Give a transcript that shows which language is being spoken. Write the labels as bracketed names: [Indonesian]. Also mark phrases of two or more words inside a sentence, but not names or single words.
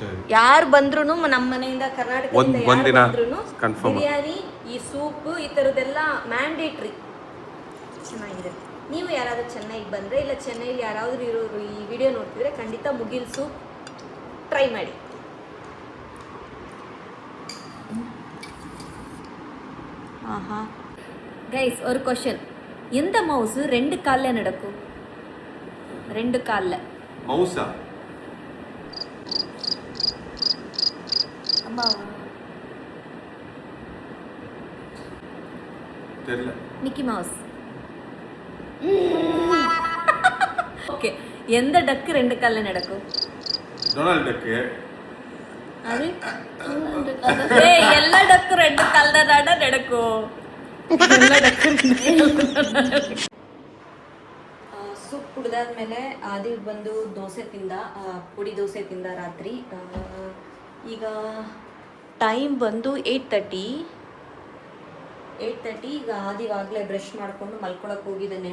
[Kannada] ಯಾರು ಬಂದ್ರು ನಮ್ಮ ಮನೆಯಿಂದ ಕರ್ನಾಟಕದಿಂದ ಬಿರಿಯಾನಿ, ಈ ಸೂಪ್, ಈ ತರದೆಲ್ಲ ಮ್ಯಾಂಡೇಟ್ರಿ. ಚೆನ್ನಾಗಿದೆ. ನೀವು ಯಾರಾದ್ರೂ ಚೆನ್ನೈಗೆ ಬಂದ್ರೆ ಇಲ್ಲ ಚೆನ್ನೈಲಿ ಯಾರಾದ್ರೂ ಇರೋರು ಈ ವಿಡಿಯೋ ನೋಡ್ತಿದ್ರೆ ಖಂಡಿತ ಮುಗಿಲ್ ಸೂಪ್ ಟ್ರೈ ಮಾಡಿ. [Tamil] ஆஹா கைஸ், ஒரு क्वेश्चन. எந்த மவுஸ் 2 கால்ல நடக்கும்? 2 கால்ல மவுஸா? அம்மா தெரியல. மிக்கி மவுஸ். ஓகே. எந்த டக்கு 2 கால்ல நடக்கும்? டொனால்ட் டக்கு. அது ஏய் எல்லா டக்கு 2 கால்ல நடக்கும். [Kannada] ಸೂಪ್ ಕುಡಿದಾದ್ಮೇಲೆ ಆದಿ ಬಂದು ದೋಸೆ ತಿಂದ, ಪುಡಿ ದೋಸೆ ತಿಂದ ರಾತ್ರಿ. ಈಗ ಟೈಮ್ ಬಂದು 8:30. ಈಗ ಆದಿವಾಗಲೇ ಬ್ರಷ್ ಮಾಡಿಕೊಂಡು ಮಲ್ಕೊಳಕ್ಕೆ ಹೋಗಿದ್ದಾನೆ.